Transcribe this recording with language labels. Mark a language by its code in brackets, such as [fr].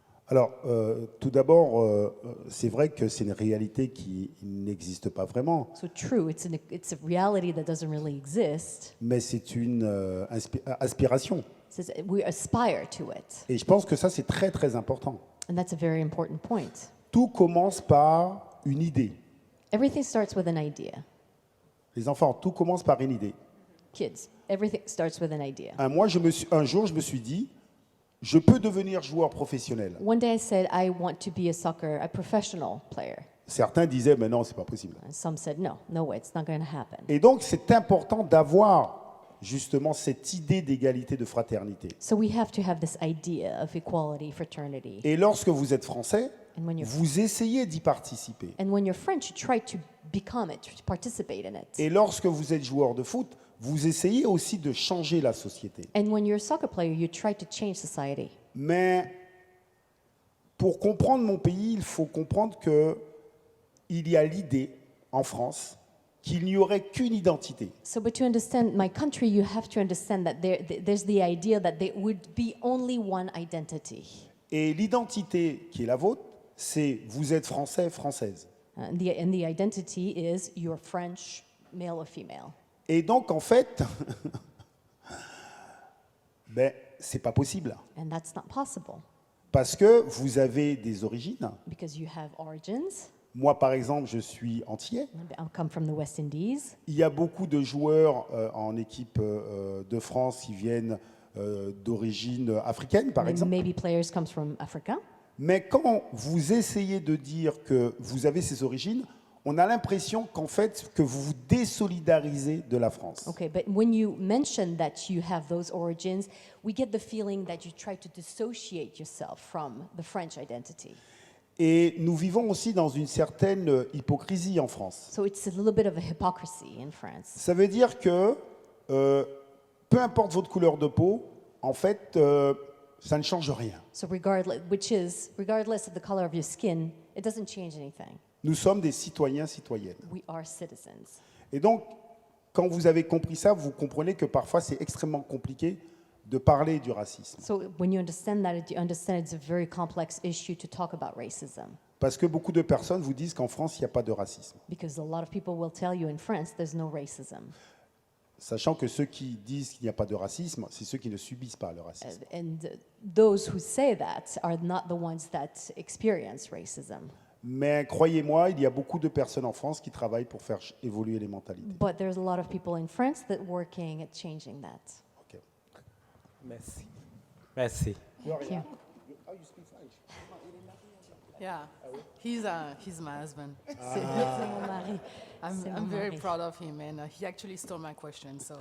[fr] Alors, tout d'abord, c'est vrai que c'est une réalité qui n'existe pas vraiment, [en] So true, it's a reality that doesn't really exist. [fr] mais c'est une aspiration. [en] We aspire to it, [fr] Et je pense que ça, c'est très, très important. [en] and that's a very important point. [fr] Tout commence par une idée. [en] Everything starts with an idea. [fr] Les enfants, tout commence par une idée. [en] Kids, everything starts with an idea. [fr] Un jour, je me suis dit, je peux devenir joueur professionnel. [en] One day I said, I want to be a professional player. [fr] Certains disaient, mais non, c'est pas possible. [en] And some said, no way, it's not going to happen. [fr] Et donc, c'est important d'avoir justement cette idée d'égalité, de fraternité. [en] So we have to have this idea of equality, fraternity. [fr] Et lorsque vous êtes français, [en] And when you're, [fr] vous essayez d'y participer. [en] and when you're French, you try to become it, to participate in it. [fr] Et lorsque vous êtes joueur de foot, vous essayez aussi de changer la société. [en] And when you're a soccer player, you try to change society. [fr] Mais pour comprendre mon pays, il faut comprendre qu'il y a l'idée en France qu'il n'y aurait qu'une identité. [en] So, but to understand my country, you have to understand that there's the idea that there would be only one identity. [fr] Et l'identité qui est la vôtre, c'est vous êtes français, française. [en] And the identity is you're French, male or female. [fr] Et donc, en fait, c'est pas possible. [en] And that's not possible [fr] Parce que vous avez des origines. [en] because you have origins. [fr] Moi, par exemple, je suis antillais. [en] I come from the West Indies. [fr] Il y a beaucoup de joueurs en équipe de France qui viennent d'origine africaine, par [en] And [fr] exemple. [en] maybe players comes from Africa. [fr] Mais quand vous essayez de dire que vous avez ces origines, on a l'impression qu'en fait, que vous vous désolidarisez de la France. [en] Okay, but when you mention that you have those origins, we get the feeling that you try to dissociate yourself from the French identity. [fr] Et nous vivons aussi dans une certaine hypocrisie en France. [en] So it's a little bit of a hypocrisy in France. [fr] Ça veut dire que peu importe votre couleur de peau, en fait, ça ne change rien. [en] So regardless of the color of your skin, it doesn't change anything. [fr] Nous sommes des citoyens, citoyennes. [en] We are citizens. [fr] Et donc, quand vous avez compris ça, vous comprenez que parfois c'est extrêmement compliqué de parler du racisme. [en] So when you understand that, you understand it's a very complex issue to talk about racism. [fr] Parce que beaucoup de personnes vous disent qu'en France, il n'y a pas de racisme. [en] Because a lot of people will tell you in France there's no racism. [fr] Sachant que ceux qui disent qu'il n'y a pas de racisme, c'est ceux qui ne subissent pas le racisme. [en] And those who say that are not the ones that experience racism. [fr] Mais croyez-moi, il y a beaucoup de personnes en France qui travaillent pour faire évoluer les mentalités. [en] But there's a lot of people in France that working at changing that. Ok. [fr] Merci. Merci. [en] Thank you. Yeah, he's my husband. [fr] C'est mon mari. C'est mon [en] I'm very [fr] mari. [en] proud of him, and he actually stole my question, so